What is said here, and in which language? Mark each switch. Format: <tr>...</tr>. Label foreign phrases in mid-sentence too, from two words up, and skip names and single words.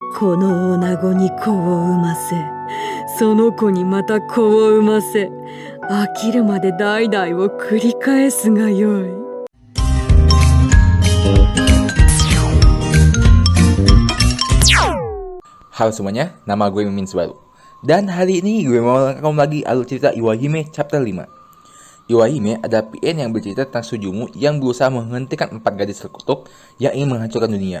<ja>この女子に子を産ませ、その子にまた子を産ませ、飽きるまで代々を繰り返すがよい。</ja> <id>Halo semuanya, nama gue Mimin Subaru. Dan hari ini gue mau rekam lagi alur cerita Iwahime chapter 5. Iwahime adalah PN yang bercerita tentang Sujumu yang berusaha menghentikan 4 gadis terkutuk yang ingin menghancurkan dunia.</id>